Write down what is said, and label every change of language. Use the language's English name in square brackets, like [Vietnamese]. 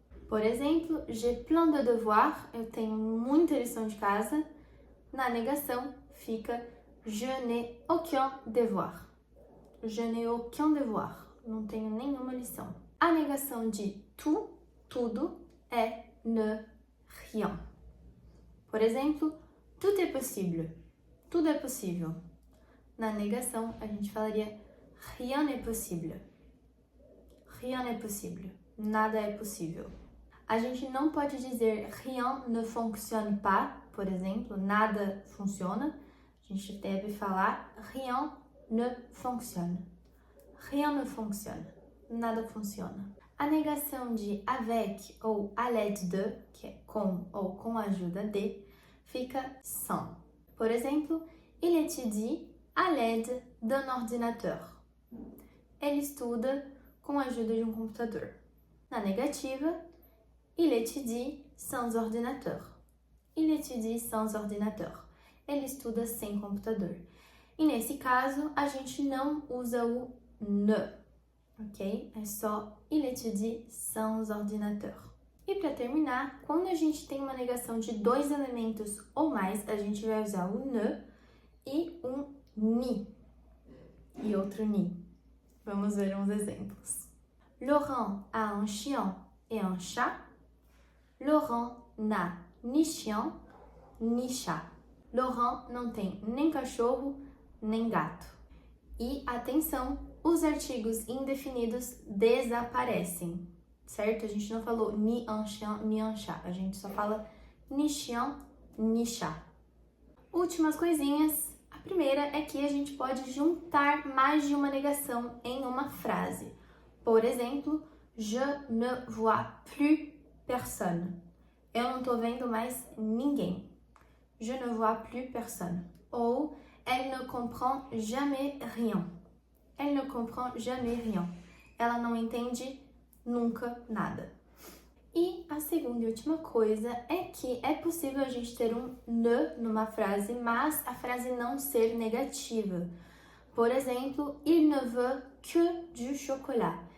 [Portuguese] Por exemplo, [French] j'ai plein de devoirs, [Portuguese] eu tenho muita lição de casa. Na negação, fica [French] je n'ai aucun devoir. Je n'ai aucun devoir. [Portuguese] Não tenho nenhuma lição. A negação de tout, tudo, é ne, rien. Por exemplo, [French] tout est possible. [Portuguese] Tudo é possível. Na negação, a gente falaria [French] rien n'est possible. Rien n'est possible. [Portuguese] Nada é possível. A gente não pode dizer [French] rien ne fonctionne pas, [Portuguese] por exemplo, nada funciona. A gente deve falar [French] rien ne fonctionne. Rien ne fonctionne. [Portuguese] Nada funciona. A negação de avec ou [French] à l'aide de, [Portuguese] que é com ou com a ajuda de, fica sans. Por exemplo, [French] il étudie à l'aide d'un ordinateur. [Portuguese] Ele estuda com a ajuda de um computador. Na negativa, [French] il étudie sans ordinateur. Il étudie sans ordinateur. [Portuguese] Ele estuda sem computador. E nesse caso, a gente não usa o ne, ok? É só [French] il étudie sans ordinateur. [Portuguese] E para terminar, quando a gente tem uma negação de dois elementos ou mais, a gente vai usar o ne e um ni. E outro ni. Vamos ver uns exemplos. [French] Laurent a un chien et un chat. Laurent n'a ni chien, ni chat. [Portuguese] Laurent não tem nem cachorro, nem gato. E, atenção, os artigos indefinidos desaparecem, certo? A gente não falou [French] ni un chien, ni un chat. [Portuguese] A gente só fala [French] ni chien, ni chat. [Portuguese] Últimas coisinhas. A primeira é que a gente pode juntar mais de uma negação em uma frase. Por exemplo, [French] je ne vois plus personne. [Portuguese] Eu não tô vendo mais ninguém. [French] Je ne vois plus personne. Ou elle ne comprend jamais rien. Elle ne comprend jamais rien. [Portuguese] Ela não entende nunca nada. E a segunda e última coisa é que é possível a gente ter um ne numa frase, mas a frase não ser negativa. Por exemplo, [French] il ne veut que du chocolat.